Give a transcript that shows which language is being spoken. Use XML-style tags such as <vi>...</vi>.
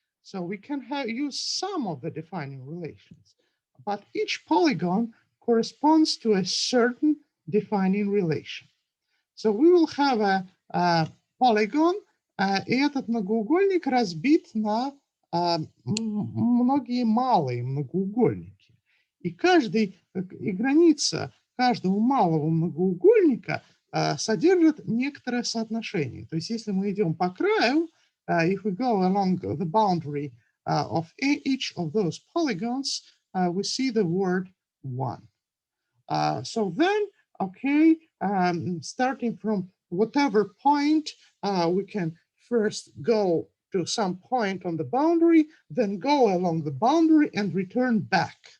<en>So we can use some of the defining relations, but each polygon corresponds to a certain defining relation. So we will have a polygon,</en> <ru>и этот многоугольник разбит на многие малые многоугольники. И граница каждого малого многоугольника содержит некоторое соотношение. То есть если мы идем по краю,</ru> <en>if we go along the boundary of each of those polygons, we see the word 1. So then, okay, starting from whatever point, we can first go to some point on the boundary, then go along the boundary and return back.</en>